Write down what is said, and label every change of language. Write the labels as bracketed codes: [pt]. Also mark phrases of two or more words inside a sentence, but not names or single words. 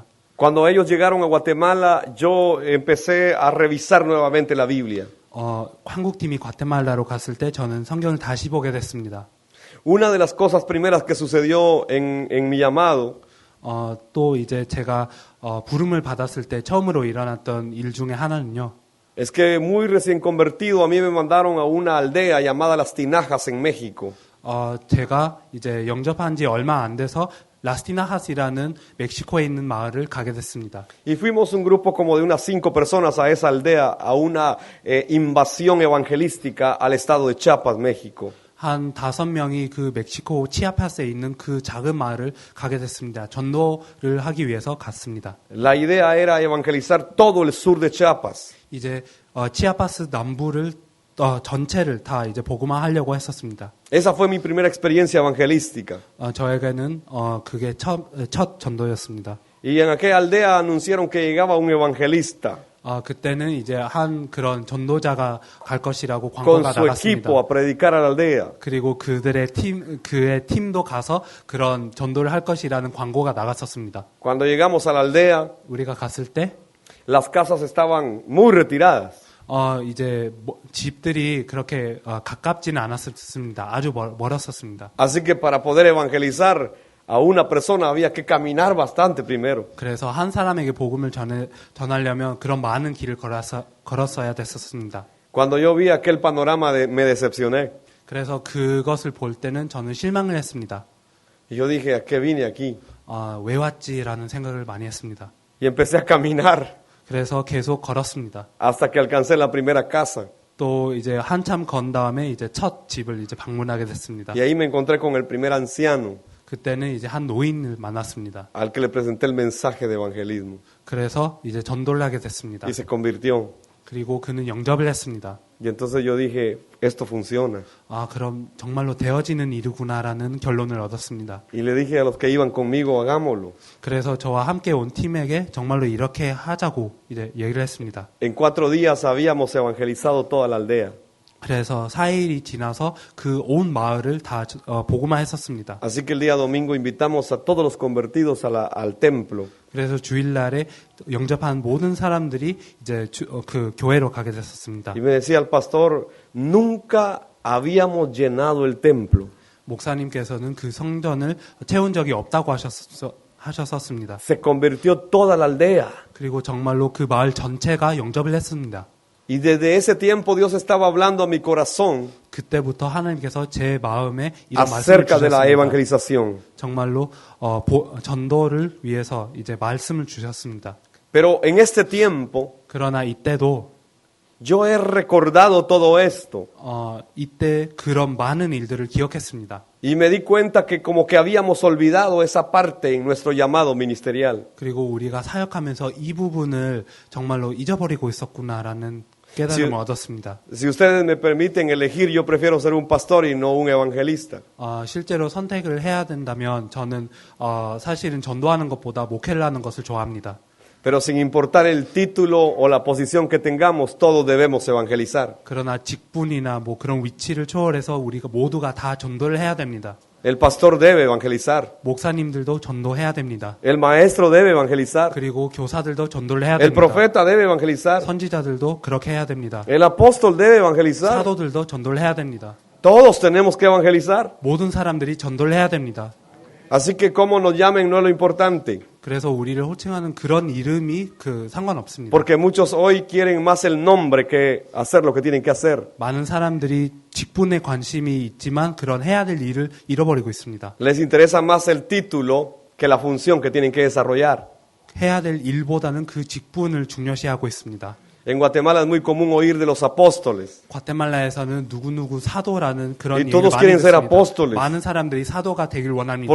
[es] Cuando ellos llegaron a Guatemala, yo empecé a revisar nuevamente la Biblia. [ko] 한국팀이 과테말라로 갔을 때 저는 성경을 다시 보게 됐습니다. [es] Una de las cosas primeras que sucedió en mi llamado [ko] 또 이제 제가 부름을 받았을 때 처음으로 일어났던 일 중에 하나는요. [es] es que muy recién convertido a mí me mandaron a una aldea llamada Las Tinajas en México. [ko] 제가 이제 영접한 지 얼마 안 돼서 라스티나핫이라는 멕시코에 있는 마을을 가게 됐습니다. [es] Y fuimos un grupo como de unas 5 personas a esa aldea a una invasión evangelística al estado de Chiapas, México. [ko] 한 5명이 그 멕시코 치아파스에 있는 그 작은 마을을 가게 됐습니다. 전도를 하기 위해서 갔습니다. [es] La idea era evangelizar todo el sur de Chiapas. [ko] 이제 치아파스 남부를 전체를 다 이제 복음화하려고 했었습니다. [es] Esa fue mi primera experiencia evangelística. [ko] 저에게는 그게 첫 전도였습니다. [es] Y en aquella aldea anunciaron que llegaba un evangelista [ko] 그때는 이제 한 그런 전도자가 갈 것이라고 [es] con [ko] 광고가 [es] su [ko] 나갔습니다. [es] equipo a predicar a la aldea. [ko] 그리고 그의 팀도 가서 그런 전도를 할 것이라는 광고가 나갔었습니다. [es] Cuando llegamos a la aldea, [ko] 우리가 갔을 때 [es] las casas estaban muy retiradas. [ko] 이제 집들이 그렇게 가깝지는 않았습니다. 아주 멀었었습니다. [es] Así que para poder evangelizar a una persona había que caminar bastante primero. [ko] 그래서 한 사람에게 복음을 전하려면 그런 많은 길을 걸었어야 됐었습니다. [es] Cuando yo vi aquel panorama me decepcioné. [ko] 그래서 그것을 볼 때는 저는 실망을 했습니다. [es] Y yo dije, ¿a qué vine aquí? [ko] 왜 왔지라는 생각을 많이 했습니다. [es] Y empecé a caminar [ko] 그래서 계속 걸었습니다. [es] hasta que alcancé la primera casa. [ko] 또 이제 한참 건 다음에 이제 첫 집을 이제 방문하게 됐습니다. [es] Y ahí me encontré con el primer anciano [ko] 그때는 이제 한 노인을 만났습니다. [es] al que le presenté el mensaje de evangelismo. [ko] 그래서 이제 전도를 하게 됐습니다. [es] y se convirtió. [ko] 그리고 그는 영접을 했습니다. [es] Y entonces yo dije, esto funciona. [ko] 아, 그럼 정말로 되어지는 일이구나라는 결론을 얻었습니다. [es] Y le dije a los que iban conmigo, hagámoslo. [ko] 그래서 저와 함께 온 팀에게 정말로 이렇게 하자고 이제 얘기를 했습니다. [es] En 4 días habíamos evangelizado toda la aldea. [ko] 그래서 4일이 지나서 그 온 마을을 다 복음화 했었습니다. [es] Así que el día domingo invitamos a todos los convertidos al templo. [ko] 그래서 주일날에 영접한 모든 사람들이 이제 그 교회로 가게 됐었습니다. [es] Y me decía el pastor, nunca habíamos llenado el templo. [ko] 목사님께서는 그 성전을 채운 적이 없다고 하셨었습니다. [es] Se convirtió toda la aldea. [ko] 그리고 정말로 그 마을 전체가 영접을 했습니다. [es] Y desde ese tiempo Dios estaba hablando a mi corazón [ko] 그때부터 하나님께서 제 마음에 이런 말씀을 [es] acerca de la [ko] 주셨습니다. [es] evangelización. [ko] 정말로 전도를 위해서 이제 말씀을 주셨습니다. [es] Pero en este tiempo [ko] 그러나 이때도 [es] yo he recordado todo esto [ko] 이때 그런 많은 일들을 기억했습니다. [es] y me di cuenta que como que habíamos olvidado esa parte en nuestro llamado ministerial. [ko] 그리고 우리가 사역하면서 이 부분을 정말로 잊어버리고 있었구나라는 깨달음을 얻었습니다. [es] Si ustedes me permiten elegir, yo prefiero ser un pastor y no un evangelista. [ko] 실제로 선택을 해야 된다면 저는 사실은 전도하는 것보다 목회를 하는 것을 좋아합니다. [es] Pero sin importar el título o la posición que tengamos, todos debemos evangelizar. [ko] 그러나 직분이나 뭐 그런 위치를 초월해서 우리가 모두가 다 전도를 해야 됩니다. [es] El pastor debe evangelizar. [ko] 목사님들도 전도해야 됩니다. [es] El maestro debe evangelizar. [ko] 그리고 교사들도 전도를 해야 [es] El [ko] 됩니다. [es] profeta debe evangelizar. [ko] 선지자들도 그렇게 해야 됩니다. [es] El apóstol debe evangelizar. [ko] 사도들도 전도를 해야 됩니다. [es] Todos tenemos que evangelizar. [ko] 모든 사람들이 전도를 해야 됩니다. [es] Así que cómo nos llamen no es lo importante. [ko] 그래서 우리를 호칭하는 그런 이름이 상관없습니다. [es] Porque muchos hoy quieren más el nombre que hacer lo que tienen que hacer. [ko] 많은 사람들이 직분에 관심이 있지만 그런 해야 될 일을 잃어버리고 있습니다. [es] Les interesa más el título que la función que tienen que desarrollar. [ko] 해야 될 일보다는 그 직분을 중요시하고 있습니다. [es] En Guatemala es muy común oír de los apóstoles. [ko] 과테말라에서는 누구누구 사도라는 그런 [es] Y [ko] 얘기를 [es] todos [ko] 많이 [es] quieren ser [ko] 듣습니다. [es] apóstoles. [ko] 많은 사람들이 사도가 되길 원합니다.